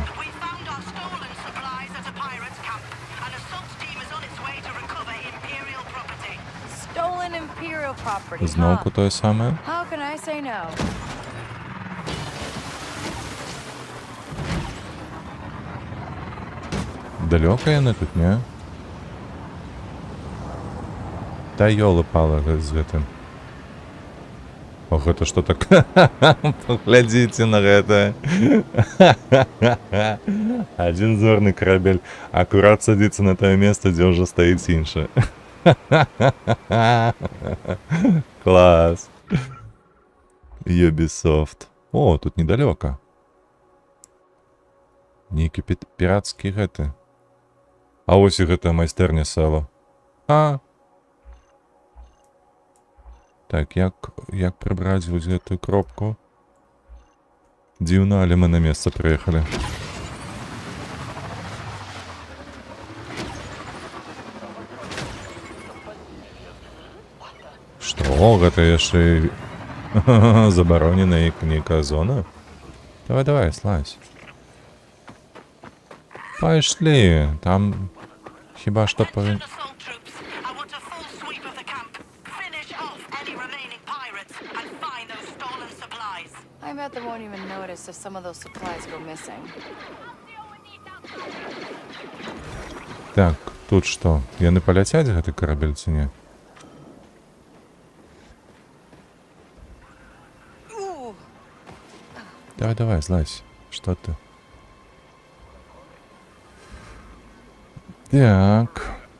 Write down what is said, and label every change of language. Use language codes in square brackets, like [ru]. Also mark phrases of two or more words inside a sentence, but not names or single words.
[en] We found our stolen supplies at a pirate's camp. An assault team is on its way to recover Imperial property. Stolen Imperial property. [be] Зноўку тое самае. [en] How can I say no? [be] Далёка яны тут, не? Та ёлы-палы з гэтым. О, гэта што так? Паглядзіце на гэта. Адзін зорны карабель акурат садзіцца на тое месца, дзе ўжо стаіць іншы. Клас. Ubisoft. О, тут недалёка. Нейкі пірацкі гэты. А вось і гэтая майстэрня села. А. Так, як прыбраць вось гэтую кропку? Дзіўна, але мы на месца прыехалі. Што? Гэта яшчэ забароненая нейкая зона? Давай, слазь. Пайшлі, там хіба што павін... [en] Assault troops. I want a full sweep of the camp. Finish off any remaining pirates and find those stolen supplies. I bet they won't even notice if some of those supplies go missing. [be] Так, тут што? Яны паляцяць гэты карабель ці не? Давай, злазь. Што ты? Так.